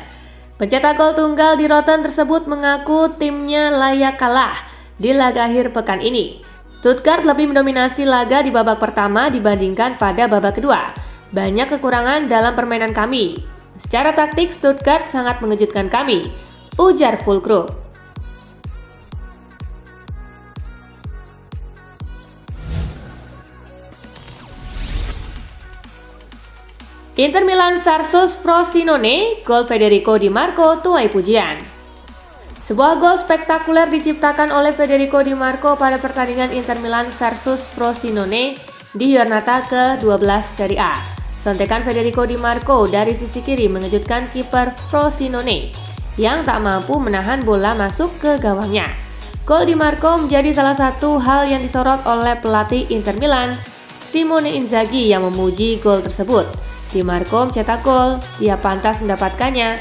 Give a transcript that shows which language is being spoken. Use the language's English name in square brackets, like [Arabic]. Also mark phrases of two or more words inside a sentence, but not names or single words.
[Indonesian] Pencetak gol tunggal di Rotten tersebut mengaku timnya layak kalah di laga akhir pekan ini. Stuttgart lebih mendominasi laga di babak pertama dibandingkan pada babak kedua. Banyak kekurangan dalam permainan kami. Secara taktik, Stuttgart sangat mengejutkan kami, ujar Füllkrug. Inter Milan versus Frosinone, gol Federico Di Marco tuai pujian. Sebuah gol spektakuler diciptakan oleh Federico Di Marco pada pertandingan Inter Milan versus Frosinone di Giornata ke-12 Serie A. Sontekan Federico Di Marco dari sisi kiri mengejutkan kiper Frosinone yang tak mampu menahan bola masuk ke gawangnya. Gol Di Marco menjadi salah satu hal yang disorot oleh pelatih Inter Milan, Simone Inzaghi, yang memuji gol tersebut. Di Marco mencetak gol, dia pantas mendapatkannya.